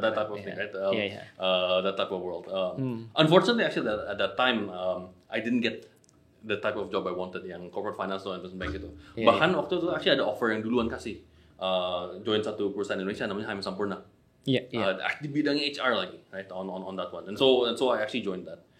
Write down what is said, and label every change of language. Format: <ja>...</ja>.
<en>That type of thing, right? That type of world. Unfortunately, actually at that time I didn't get the type of job I wanted</en> <id>yang corporate finance atau investment bank gitu. Bahkan waktu itu actually ada offer yang duluan kasih. Join satu perusahaan Indonesia namanya Haim Sampurna. Di bidangnya HR lagi, right?</id> <en>On that one. And so I actually joined that.</en>